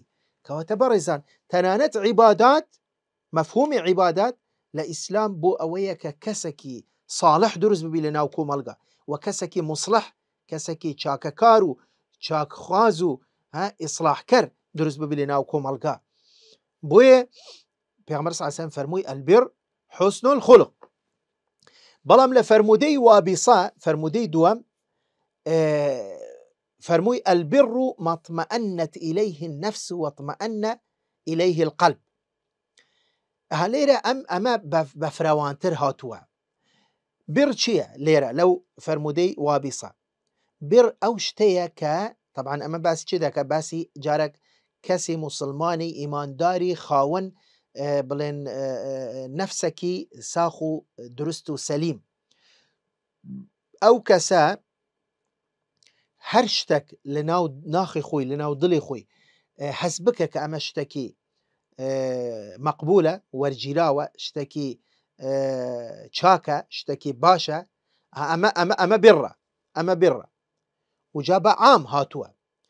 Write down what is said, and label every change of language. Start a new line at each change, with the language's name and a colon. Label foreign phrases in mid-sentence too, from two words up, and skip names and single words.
Central Kurdish: کەواتە بەڕێزان، تەنانەت عیبادات، مەفهومی عیبادات لە ئیسلام بۆ ئەوەیە کە کەسێکی ساڵح دروست ببی لە ناو کۆمەلگا، و کەسێکی مصلح، کەسێکی چاکەکار و چاکخواز و ئیسلاحکەر دروست ببی لە ناو کۆمەلگا. بۆیە پێغەمبەر
Arabic: صلی الله علیه و سلم
Central Kurdish: فەرمووی
Arabic: البر حسن الخلق.
Central Kurdish: بەڵام لە فەرمودەی وابیسا، فەرمودەی دووەم، فەرمووی
Arabic: البر ما اطمأنت إليه النفس واطمأن إليه القلب.
Central Kurdish: لێرە ئەمە بە فراوانتر هاتووە. بر چییە لێرە لەو فەرمودەی وابیسا؟ بر ئەو شتەیە کە طبعا ئەمە باسی چی دەکە؟ باسی جارێک کەسی مسلمانی ئیمانداری خاوەن بڵێن نەفسێکی ساخ و دروست و سەلیم، ئەو کەسە هەر شتێک لە ناو ناخی خۆی، لە ناو دڵی خۆی حەز بکە کە ئەمە شتێکی مەقبولە، وەرگیراوە، شتێکی چاکە، شتێکی باشە، ئەمە بڕە، ئەمە بڕە، وجا بە عام هاتووە.